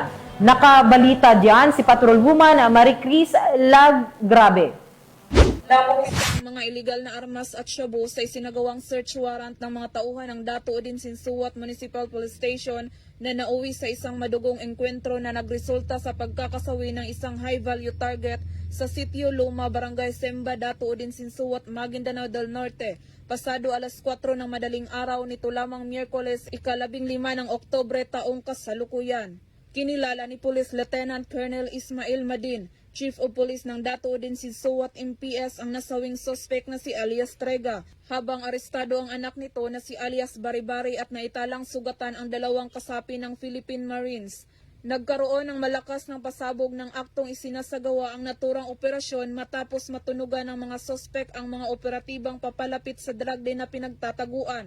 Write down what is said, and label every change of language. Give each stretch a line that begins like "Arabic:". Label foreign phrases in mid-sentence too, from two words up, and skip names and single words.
Filipino: Nakabalita diyan si Patrolwoman Maricris Lagrabe. Napakita ang mga iligal na armas at shabu sa isinagawang
English: search warrant
Filipino: ng mga tauhan ng Dato Odin Sinsuat Municipal Police Station na nauwi sa isang madugong engkwentro na nagresulta sa pagkakasawi ng isang
English: high-value target
Filipino: sa Sitio Luma, Barangay Semba, Dato Odin Sinsuat, Maguindanao del Norte. Pasado alas 4 ng madaling araw nito lamang Miyerkules, ika-15 ng Oktubre taong kasalukuyan. Kinilala ni Police Lieutenant Colonel Ismail Madin,
English: Chief of Police
Filipino: ng Dato Odin Sinsuat MPS ang nasawing suspect na si alias Trega, habang arestado ang anak nito na si alias Baribari at naitalang sugatan ang dalawang kasapi ng Philippine Marines. Nagkaroon ng malakas ng pasabog ng aktong isinasagawa ang naturang operasyon matapos matunugan ng mga suspect ang mga operatibang papalapit sa
English: drug den
Filipino: na pinagtataguan.